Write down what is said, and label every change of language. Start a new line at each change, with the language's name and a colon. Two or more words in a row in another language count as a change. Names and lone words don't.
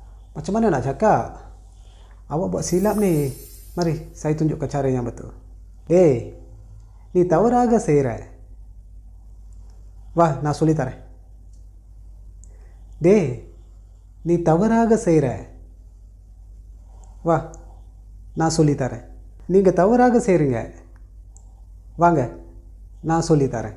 Malay: Macam mana nak cakap? Awak buat silap ni. Mari, saya tunjukkan cara yang betul.
Tamil: Ni தவறாக செய்கிற. வா நான் சொல்லித்தரேன். நீ தவறாக செய்கிற. வா நான் சொல்லித்தரேன். நீங்கள் தவறாக செய்கிறீங்க. வாங்க நான் சொல்லித்தரேன்.